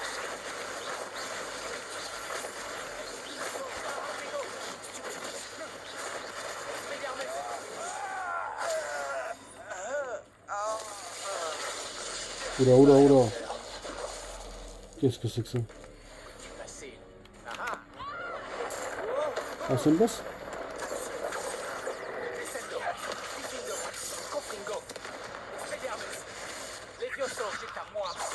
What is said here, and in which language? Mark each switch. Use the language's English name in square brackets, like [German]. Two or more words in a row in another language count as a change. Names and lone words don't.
[French] Oula, oula, oula. Qu'est-ce que c'est que ça? Facile. Ah, c'est une boss? Descendo. Difendo. Confringo. Expelliarmus. Levioso, c'est à moi.